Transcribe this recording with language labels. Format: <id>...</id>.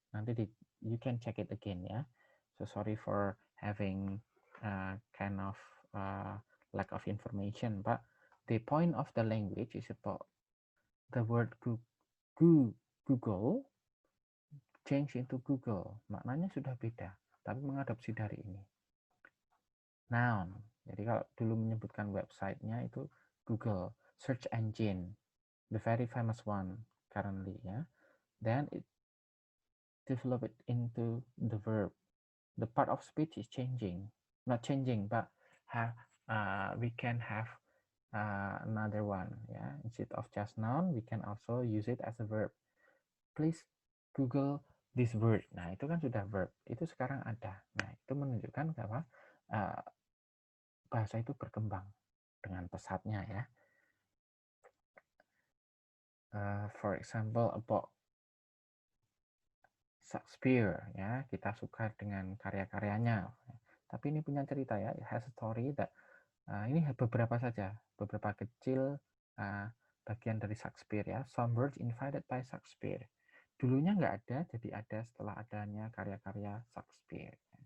<id>Nanti</id> <en>you can check it again ya. So sorry for having kind of lack of information, but the point of the language is about the word Google change into Google.</en> <id>Maknanya sudah beda, tapi mengadopsi dari ini.</id> <en>Noun.</en> <id>Jadi kalau dulu menyebutkan websitenya itu</id> <en>Google, search engine, the very famous one currently ya. Then it developed into the verb. The part of speech is changing, not changing, but we can have another one ya. Instead of just noun, we can also use it as a verb. Please Google this word.</en> <id>Nah itu kan sudah verb. Itu sekarang ada. Nah itu menunjukkan bahwa bahasa itu berkembang dengan pesatnya ya.</id> <en>For example about Shakespeare ya,</en> <id>kita suka dengan karya-karyanya. Tapi ini punya cerita ya,</id> <en>it has a story that</en> <id>ini beberapa saja, beberapa kecil bagian dari Shakespeare ya.</id> <en>Some words invented by Shakespeare.</en> <id>Dulunya nggak ada, jadi ada setelah adanya karya-karya Shakespeare.</id>